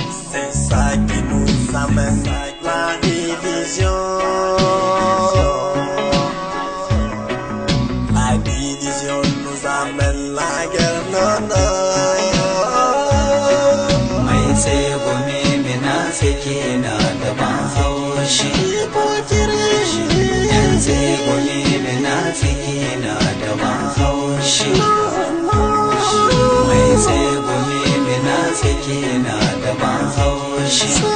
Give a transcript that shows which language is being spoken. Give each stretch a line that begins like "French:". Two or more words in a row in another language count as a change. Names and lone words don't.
French: C'est ça qui nous amène la division. La division nous amène la guerre, non, non.
Hausa: Mai tsegumi munafiki na da ban haushi. Yan tsegumi munafiki na da ban haushi. Mai tsegumi munafiki na da ban haushi.